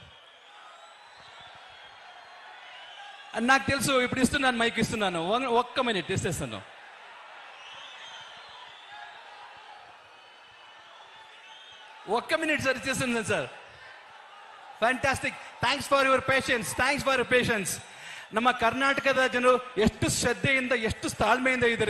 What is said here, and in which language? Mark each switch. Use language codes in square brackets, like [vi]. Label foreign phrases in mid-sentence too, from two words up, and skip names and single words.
[te] నాకు తెలుసు ఇప్పుడు ఇస్తున్నాను, మైక్ ఇస్తున్నాను, ఒక్క మినిట్ ఇస్తాను. ఒక్క మినిట్ సార్ ఇచ్చేస్తున్నాను సార్. [kn] ಫ್ಯಾಂಟಾಸ್ಟಿಕ್. [en] thanks for your patience, thanks for your patience. [kn] ನಮ್ಮ ಕರ್ನಾಟಕದ ಜನರು ಎಷ್ಟು ಶ್ರದ್ಧೆಯಿಂದ ಎಷ್ಟು ತಾಳ್ಮೆಯಿಂದ ಇದ್ದಾರೆ.